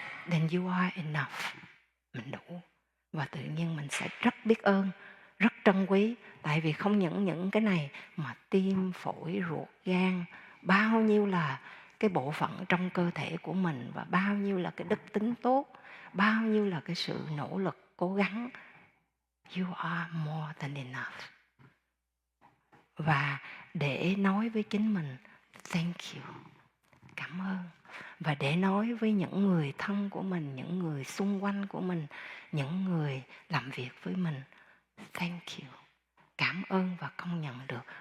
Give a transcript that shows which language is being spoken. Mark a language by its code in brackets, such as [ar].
[en] Then you are enough. [vi] Mình đủ. Và tự nhiên mình sẽ rất biết ơn, rất trân quý. Tại vì không những cái này mà tim, phổi, ruột, gan, bao nhiêu là cái bộ phận trong cơ thể của mình, và bao nhiêu là cái đức tính tốt, bao nhiêu là cái sự nỗ lực, cố gắng. [en] You are more than enough. [vi] Và để nói với chính mình [en] thank you, [vi] cảm ơn. Và để nói với những người thân của mình, những người xung quanh của mình, những người làm việc với mình, [en] thank you, [vi] cảm ơn và công nhận được.